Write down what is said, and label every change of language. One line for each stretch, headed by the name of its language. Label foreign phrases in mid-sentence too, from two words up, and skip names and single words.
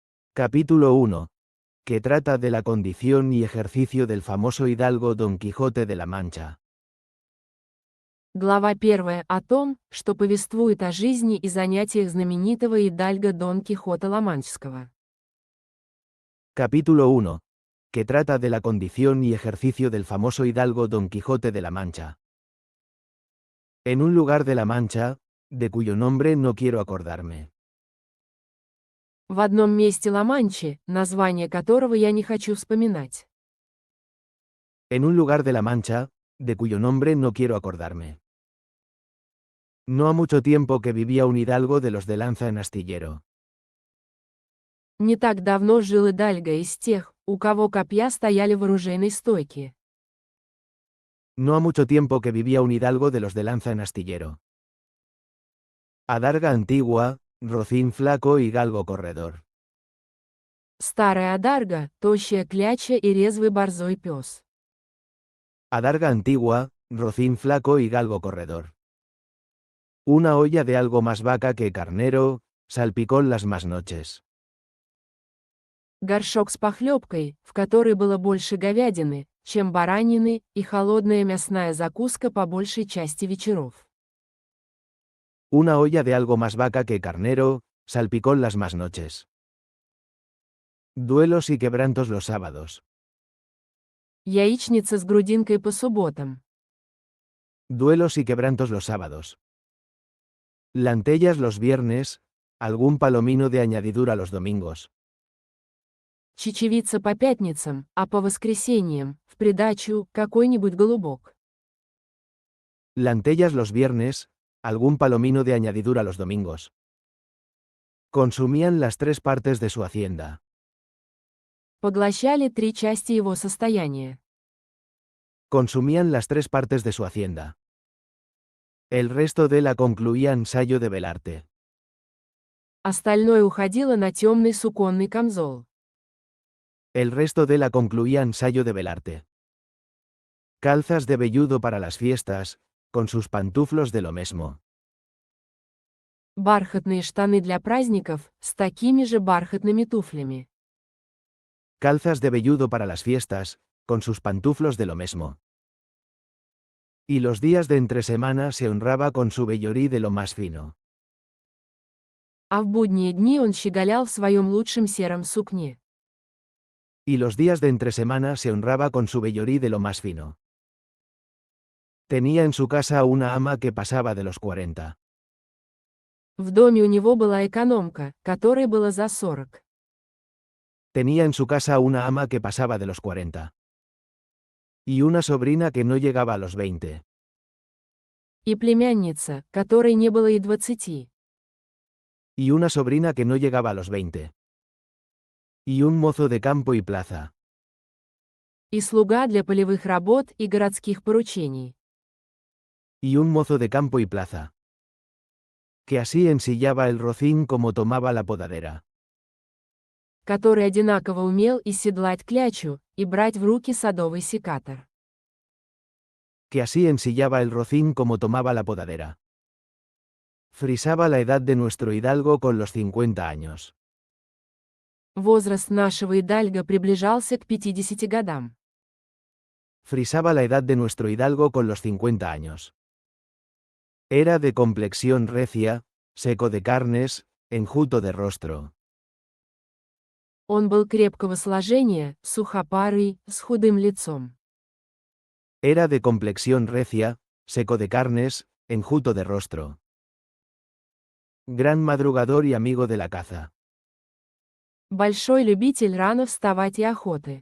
Spanish: Capítulo 1. Que trata de la condición y ejercicio del famoso hidalgo Don Quijote de la Mancha.
Russian: Глава 1 о том, что повествует о жизни и занятиях знаменитого идальга Дон Кихота Ла-Манческого.
Spanish: Capítulo 1. Que trata de la condición y ejercicio del famoso hidalgo Don Quijote de la Mancha. En un lugar de la Mancha, de cuyo nombre no quiero acordarme.
Russian: В одном месте Ла-Манчи, название которого я не хочу вспоминать.
Spanish: En un lugar de la Mancha, de cuyo nombre no quiero acordarme. No ha mucho tiempo que vivía un hidalgo de los de lanza en astillero.
Russian: Не так давно жил идальга из тех, у кого копья стояли в оружейной стойке.
Spanish: No ha mucho tiempo que vivía un hidalgo de los de lanza en astillero. Adarga antigua, rocín flaco y galgo corredor.
Russian: Старая адарга, тощая кляча и резвый борзой пес.
Spanish: Adarga antigua, rocín flaco y galgo corredor. Una olla de algo más vaca que carnero, salpicón las más noches.
Russian: Горшок с похлебкой, в которой было больше говядины, чем баранины, и холодная мясная закуска по большей части вечеров.
Spanish: Una olla de algo más vaca que carnero, salpicón las más noches. Duelos y quebrantos los sábados.
Russian: Яичница с грудинкой по субботам.
Spanish: Duelos y quebrantos los sábados. Lantellas los viernes, algún palomino de añadidura los domingos.
Russian: Чечевица по пятницам, а по воскресеньям, в придачу, какой-нибудь голубок.
Spanish: Lantellas los viernes, algún palomino de añadidura los domingos. Consumían las 3 partes de su hacienda.
Russian: Поглощали 3 части его состояния.
Spanish: Consumían las 3 partes de su hacienda. El resto de la concluían sayo de velarte.
Russian: Остальное уходило на темный суконный камзол.
Spanish: El resto de la concluían sayo de velarte. Calzas de velludo para las fiestas, con sus pantuflos de lo mesmo.
Russian: Бархатные штаны для праздников, с такими же бархатными туфлями.
Spanish: Calzas de velludo para las fiestas, con sus pantuflos de lo mesmo. Y los días de entre semana se honraba con su vellorí de lo más fino.
Russian: А в будние дни он щеголял в своем лучшем сером сукне.
Spanish: Y los días de entre semana se honraba con su vellorí de lo más fino. Tenía en su casa una ama que pasaba de los 40.
Russian: В доме у него была экономка, которой было за 40.
Spanish: Tenía en su casa una ama que pasaba de los 40. Y una sobrina que no llegaba a los 20.
Russian: И племянница, которой не было и 20.
Spanish: Y una sobrina que no llegaba a los 20. Y un mozo de campo y plaza.
Russian: И слуга для полевых работ и городских поручений.
Spanish: Y un mozo de campo y plaza. Que así ensillaba el rocín como tomaba la podadera.
Russian: Который одинаково умел и седлать клячу, и брать в руки садовый секатор.
Spanish: Que así ensillaba el rocín como tomaba la podadera. Frisaba la edad de nuestro hidalgo con los 50 años.
Russian: Возраст нашего идальга приближался к 50 годам.
Spanish: Frisaba la edad de nuestro hidalgo con los 50 años. Era de complexión recia, seco de carnes, enjuto de rostro.
Russian: Он был крепкого сложения, сухопарый, с худым лицом.
Spanish: Era de complexión recia, seco de carnes, enjuto de rostro. Gran madrugador y amigo de la caza.
Russian: Большой любитель рано вставать и охоты.